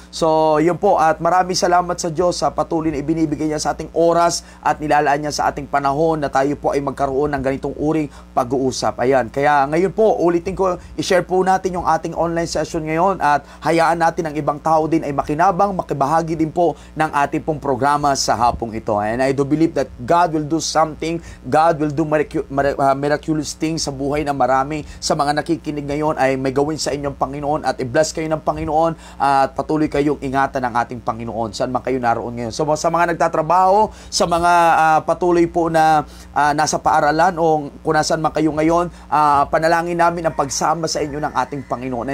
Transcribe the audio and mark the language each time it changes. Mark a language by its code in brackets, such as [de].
[tl] So yun po, at maraming salamat sa Diyos sa patuloy na ibinibigay niya sa ating oras at nilalaan niya sa ating panahon na tayo po ay magkaroon ng ganitong uring pag-uusap. Ayan. Kaya ngayon po, ulitin ko, i-share po natin yung ating online session ngayon at hayaan natin ang ibang tao din ay makinabang, makibahagi din po ng ating pong programa sa hapong ito. [en] And I do believe that God will do something. God will do miraculous things [tl] sa buhay ng marami. Sa mga nakikinig ngayon ay may gawin sa inyong Panginoon at i-bless kayo ng Panginoon at patuloy kayong ingatan ng ating Panginoon. Saan man kayo naroon ngayon. So sa mga nagtatrabaho, sa mga patuloy po na nasa paaralan o kung nasaan man kayo ngayon, panalangin namin ang pagsama sa inyo ng ating Panginoon.